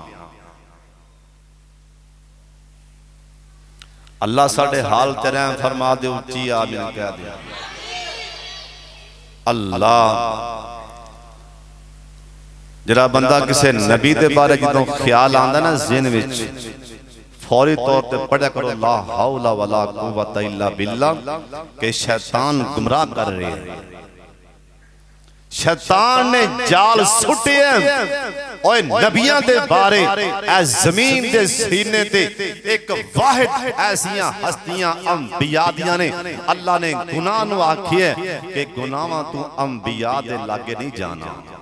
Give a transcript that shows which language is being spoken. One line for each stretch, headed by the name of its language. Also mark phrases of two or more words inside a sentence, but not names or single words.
Punjabi: اللہ ساڈے حال تے رحم فرما دے، اچی آمین کہہ دے. اللہ ذرا بندہ کسی نبی دے بارے جو خیال آندا نا ذہن وچ، فوری طور پر پڑھا کرو
Arabic: لا حول ولا قوة إلا بالله
Punjabi: کہ شیطان گمراہ کر رہے ہیں. شیطان نے جال سٹے اور نبیاں دے بارے اے زمین دے سینے تے اک واحد ایسیاں ہستیاں انبیا دیاں نے اللہ نے گناہ نوں آکھیے کہ گناہاں توں انبیا دے لاگے نہیں جانا.